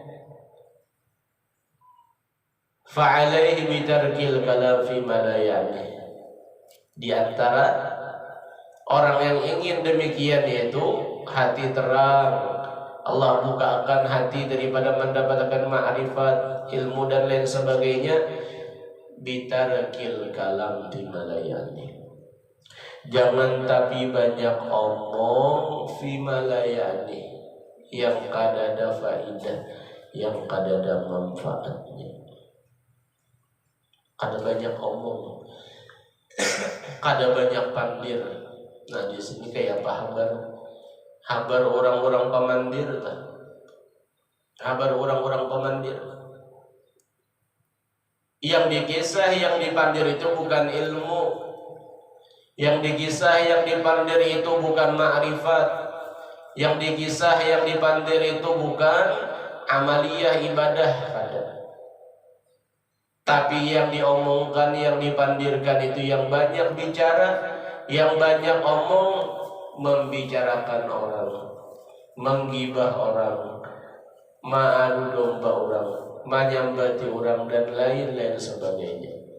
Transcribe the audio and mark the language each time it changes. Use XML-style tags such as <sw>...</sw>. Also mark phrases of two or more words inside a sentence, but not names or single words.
<ar>Fa'alaihi bitarkil kalam fi malayani.</ar> <id>Di antara orang yang ingin demikian, yaitu hati terang, Allah bukakan hati daripada mendapatkan ma'rifat, ilmu dan lain sebagainya,</id> <ar>bitarkil kalam fi malayani.</ar> <bjn>Jangan tapi banyak omong</bjn> <ar>fi malayani,</ar> <bjn>yang kadada faidah, yang kadada manfaatnya. Kada banyak omong, kada banyak pandir. Nah di sini kayak apa habar orang-orang pemandir, habar orang-orang pemandir. Yang dikisah, yang dipandir itu bukan ilmu. Yang dikisah, yang dipandir itu bukan ma'rifat. Yang dikisah, yang dipandir itu bukan amaliyah ibadah.</bjn> <id>Tapi yang diomongkan, yang dipandirkan itu yang banyak bicara, yang banyak omong, membicarakan orang, menggibah orang, ma'adu domba orang, menyambati orang, dan lain-lain sebagainya.</id>